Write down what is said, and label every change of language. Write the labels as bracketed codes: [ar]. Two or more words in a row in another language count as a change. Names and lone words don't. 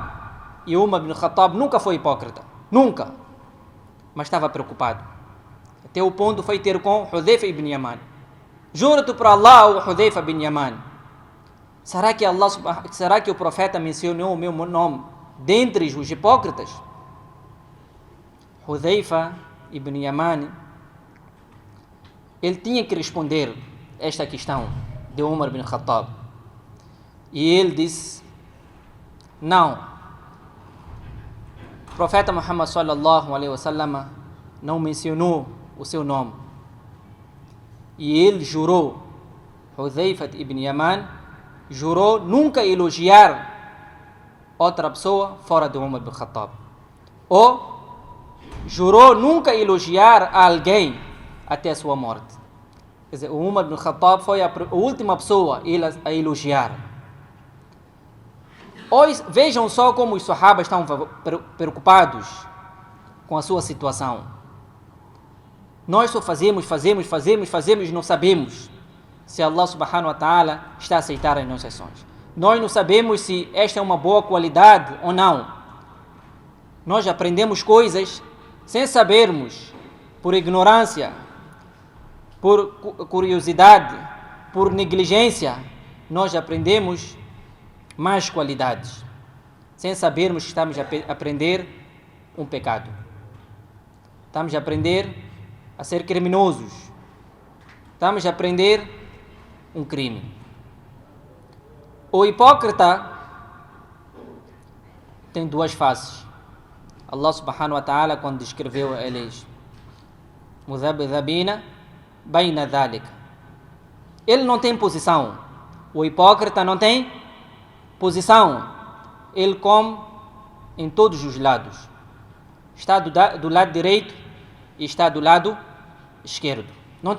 [pt] E Umar ibn Khattab nunca foi hipócrita, nunca. Mas estava preocupado. Até o ponto foi ter com Hudhaifa ibn Yaman. Juro-te por Allah, o Hudhaifa ibn Yaman. Será que o profeta mencionou o meu nome dentre os hipócritas? Hudhaifa ibn Yaman, ele tinha que responder esta questão de Umar ibn Khattab. E ele disse: não, o profeta Muhammad [ar] صلى الله عليه وسلم [pt] não mencionou o seu nome. E ele jurou, Hudhaifa ibn Yaman jurou nunca elogiar outra pessoa fora de Umar ibn Khattab. Ou jurou nunca elogiar alguém até a sua morte. Quer dizer, o Umar ibn Khattab foi a última pessoa a elogiar. Hoje, vejam só como os sahabas estão preocupados com a sua situação. Nós só fazemos e não sabemos se [ar] الله سبحانه وتعالى [pt] está a aceitar as nossas ações. Nós não sabemos se esta é uma boa qualidade ou não. Nós aprendemos coisas sem sabermos, por ignorância, por curiosidade, por negligência. Nós aprendemos mais qualidades, sem sabermos que estamos a aprender um pecado. Estamos a aprender a ser criminosos. Estamos a aprender um crime. O hipócrita tem duas faces. [ar] الله سبحانه وتعالى, [pt] quando descreveu eles, [ar] مذبذبين بين ذلك, [pt] ele não tem posição. O hipócrita não tem posição. Ele come em todos os lados. Está do lado direito e está do lado esquerdo.